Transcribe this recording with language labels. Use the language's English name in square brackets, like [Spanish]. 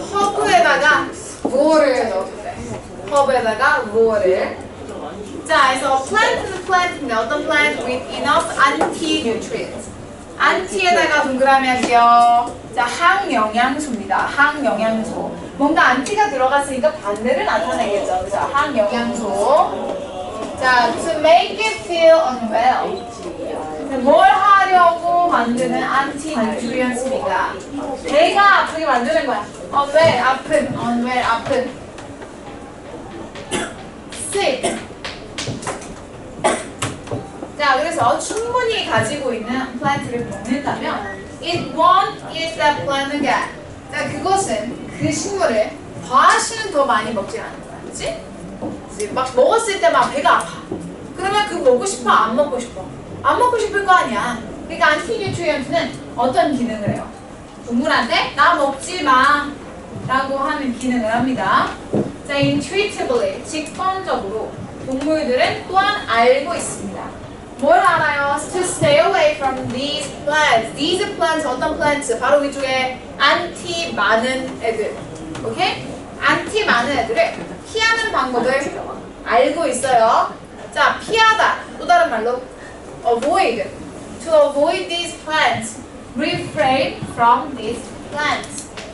[Korean] 허브에다가 vore를 넣어주래. 허브에다가 vore를. 자, 그래서 [English] plant는 plant인데 [Korean] 어떤 [English] plant with enough anti-nutrients. [Korean] 안티에다가 동그라미 할게요. 자, 항영양소입니다. 항영양소. 뭔가 안티가 들어갔으니까 반대를 나타내겠죠. 그죠? 항영양소. 자, [English] to make it feel unwell. [Korean] 뭘 하려고 만드는 anti-nutrients입니까? 배가 아프게 만드는 거야. unwell, 아픈. unwell, 아픈. [English] sick. [Korean] 자, 그래서 충분히 가지고 있는 플랜트를 먹는다면 [English] it won't eat that plant again. [Korean] 자, 그것은 그 식물을 다시는 더 많이 먹지 않는 거야. 그치? 막 먹었을 때 막 배가 아파. 그러면 그거 먹고 싶어? 안 먹고 싶어? 안 먹고 싶을 거 아니야. 그러니까 안티뉴트리언트는 어떤 기능을 해요? 동물한테 나 먹지 마 라고 하는 기능을 합니다. 자, intuitively, 직관적으로 동물들은 또한 알고 있습니다. 뭘 알아요? [English] To stay away from these plants. These plants, 어떤 plants? [Korean] 바로 위쪽에 안티 많은 애들. 오케이? 안티 많은 애들을 피하는 방법을 알고 있어요. 자, 피하다. 또 다른 말로 avoid. [English] To avoid these plants. Refrain from these plants.